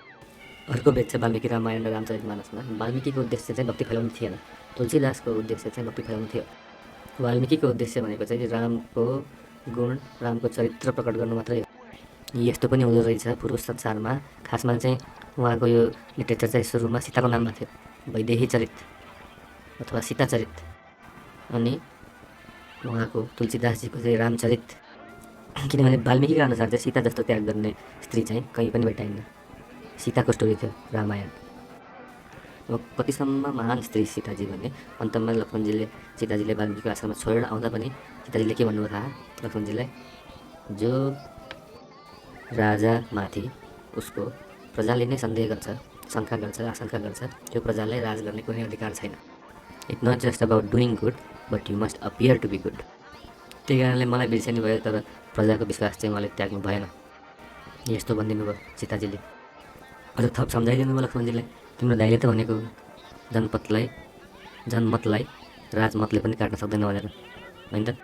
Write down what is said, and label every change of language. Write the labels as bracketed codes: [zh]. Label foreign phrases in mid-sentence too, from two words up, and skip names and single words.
[ne] अर्को भेद छ वाल्मीकि रामायण र रामचरितमानसमा। वाल्मीकिको उद्देश्य चाहिँ भक्ति फैलाउनु थिएन, तुलसीदासको उद्देश्य चाहिँ भक्ति फैलाउनु थियो। वाल्मीकिको उद्देश्य भनेको चाहिँ रामको गुण, रामको चरित्र प्रकट गर्नु मात्रै हो। यस्तो पनि हुँदो रहेछ पुरुष संसारमा, खासमा चाहिँ उहाँको यो लिटरेचर चाहिँ सुरुमा सीताको नाममा थियो, वैदेही चरित अथवा सीता चरित। अनि उहाँको तुलसीदासजीको चाहिँ रामचरित। किनभने वाल्मिकीका अनुसार चाहिँ सीता जस्तो त्याग गर्ने स्त्री चाहिँ कहीँ पनि भेटाइन्न। सीताको स्टोरी थियो रामायण। अब कतिसम्म महान स्त्री सीताजी भने अन्तमा लक्ष्मणजीले सीताजीले वाल्मिकीको आश्रममा छोडेर आउँदा पनि सीताजीले के भन्नुभयो थाहा लक्ष्मणजीलाई, जो राजामाथि उसको प्रजाले नै सन्देह गर्छ, शङ्का गर्छ, आशंका गर्छ, त्यो प्रजालाई राज गर्ने कुनै अधिकार छैन। [en] It's not just about doing good but you must appear to be good. [ne] त्यही कारणले मलाई बिर्सनी भयो, तर प्रजाको विश्वास चाहिँ मलाई त्याग्नु भएन। यस्तो भनिदिनु भयो सीताजीले। अझ थप सम्झाइदिनु भयो लक्ष्मणजीलाई, तिम्रो दाइले त भनेको जनमतलाई राजमतले पनि काट्न सक्दैन भनेर, होइन त?